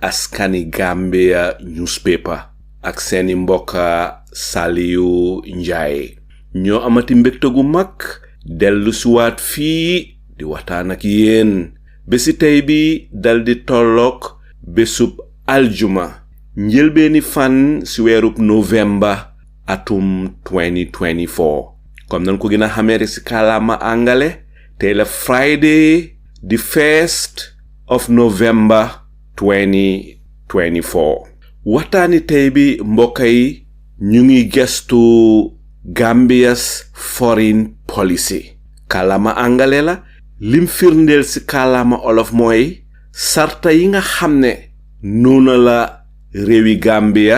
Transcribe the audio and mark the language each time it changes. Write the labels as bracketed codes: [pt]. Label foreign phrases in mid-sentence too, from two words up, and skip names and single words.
[wo] askani Gambia newspaper ak seeni mbokka Saliu Njaay ñoo amati mbégte gu mag dellu suwaat fii di waxtaan ak yéen bési tey bi dal di tollook bésub aljuma njëlbeeni fan si weerub November atum 2024 comme nan ko gëna xamé ci kàllaama angale tey la [en] Friday the 1st of November [wo] 2024 waxtaani tey bi mbokk yi ñu ngi gestu [en] Gambia's foreign policy [wo] kàllaama angale la lim firndeel ci kàllaama olof mooy sarta yi nga xam ne noona la réewi Gambia